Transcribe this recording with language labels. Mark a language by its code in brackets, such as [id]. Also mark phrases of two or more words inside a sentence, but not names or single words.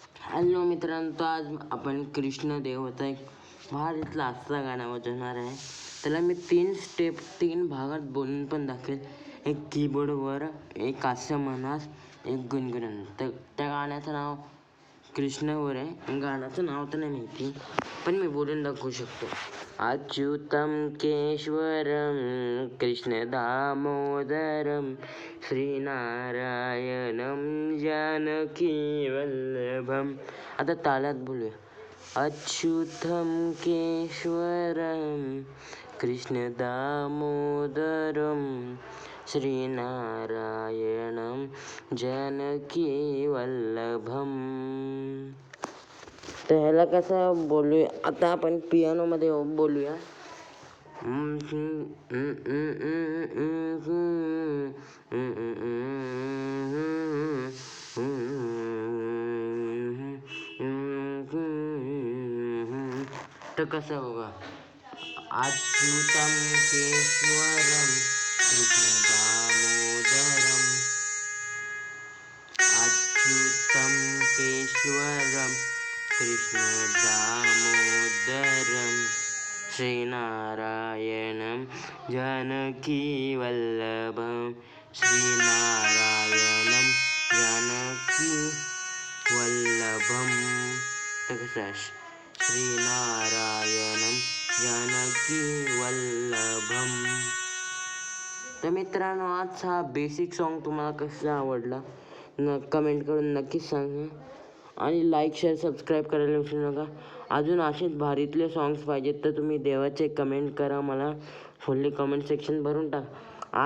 [mr] हॅलो मित्रांनो, तर आज आपण कृष्णदेवचा एक भारीतला असा गाणं वाजवणार आहे. त्याला मी 3 भागात बोलून पण दाखवेल. एक कीबोर्डवर, एक हास्य मनास, एक गुणगुणन. तर त्या गाण्याचं नाव कृष्णवर आहे. गाण्याचं नाव तर नाही माहिती, पण मी बोलून दाखवू शकतो. [sa] अच्युतं केशवरं कृष्ण दामोदरं श्रीनारायणं जानकी वल्लभम. [mr] आता तालात बोलूया. [sa] अच्युतं केशवरं कृष्ण दामोदरं श्रीनारायणं जानकी वल्लभम. [mr] तर ह्याला कसं बोलूया, आता आपण पियानोमध्ये बोलूया. तर कसं बघा. [sa] अच्युतं केशवरं कृष्ण दामोदरं, अच्युतं केशवरं कृष्ण दामोदरं श्रीनारायणं जानकी वल्लभं, श्रीनारायणं जानकी वल्लभं. [mr] तर कसं आहे, [sa] श्रीनारायणं जानकी वल्लभं. [mr] तर मित्रांनो, आजचा हा [en] basic song [mr] तुम्हाला कसा आवडला कमेंट करून नक्कीच सांगा. आणि [en] like, share, subscribe [mr] करायला विसरू नका. अजून असेच भारीतले सॉंग्स पाहिजेत तर तुम्ही देवाचे कमेंट करा, मला फुल्ली [en] comment section [mr] भरून टाका.